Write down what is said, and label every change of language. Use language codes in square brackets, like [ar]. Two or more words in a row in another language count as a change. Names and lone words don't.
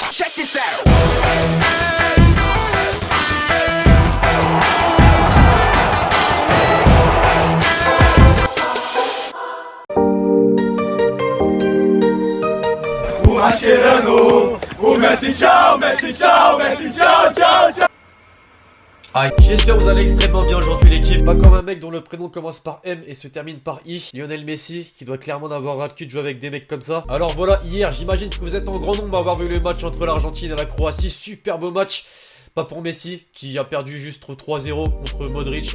[en] check this out. [it] O Mascherano, o Messi, ciao, Messi, ciao, Messi, ciao, ciao, ciao. [fr] Aïe. J'espère que vous allez extrêmement bien aujourd'hui l'équipe. Pas comme un mec dont le prénom commence par M et se termine par I, Lionel Messi, qui doit clairement avoir ras de cul de jouer avec des mecs comme ça. Alors voilà, hier j'imagine que vous êtes en grand nombre à avoir vu le match entre l'Argentine et la Croatie. Super beau match. Pas pour Messi, qui a perdu juste 3-0 contre Modric.